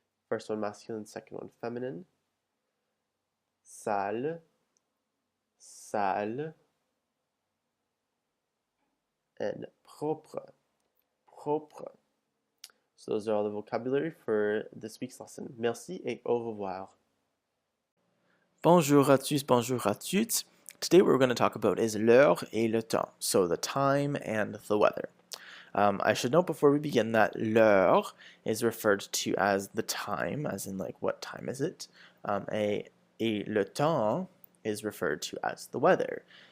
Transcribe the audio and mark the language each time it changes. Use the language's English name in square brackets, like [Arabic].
[English] First one masculine, second one feminine. Sale, sale. And propre, propre. So those are all the vocabulary for this week's lesson. [French] Merci et au revoir. Bonjour à tous, bonjour à toutes. [English] Today what we're going to talk about is [French] l'heure et le temps, [English] so the time and the weather. I should note before we begin that l'heure is referred to as the time, as in like what time is it, [French] et le temps [English] is referred to as the weather.